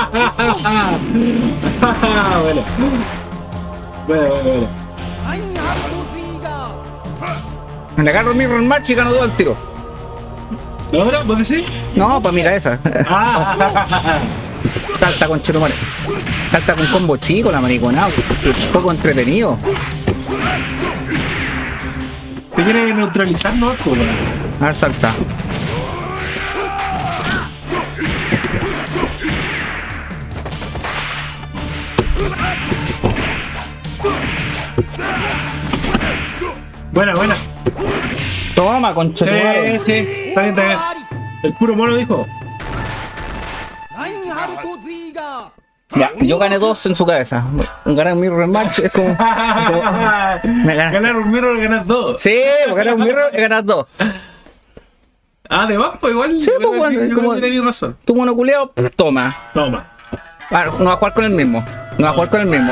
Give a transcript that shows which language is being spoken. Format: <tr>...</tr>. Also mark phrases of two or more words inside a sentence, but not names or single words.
<es>Bueno. Bueno. ラインハルト・ツイガー Me le agarro el mirror match y gano 2 al tiro. ¿La otra? ¿Vos decís? No, pues mira esa. Ah. Salta con chetumare. Salta con combo chico, la mariconada. Un poco entretenido. ¿Te quiere neutralizar, no? Pues, bueno. A ver, salta. Buena, buena. Toma, con chetumare. Sí, está bien, está bien. El puro mono dijo. ラインハルト・ツイガ Ya, yo gané 2 en su cabeza. Ganar un mirror match es como. Me ganas. Ganar un mirror, ganar dos. Sí, pues ganar un mirror es ganar 2. Ah, de más, pues igual. Sí, yo pues, creo bueno, que- yo como- creo que tenés razón. Tu monoculeado, toma. Toma. Ah, no va a jugar con el mismo. No va a jugar con el mismo.</es>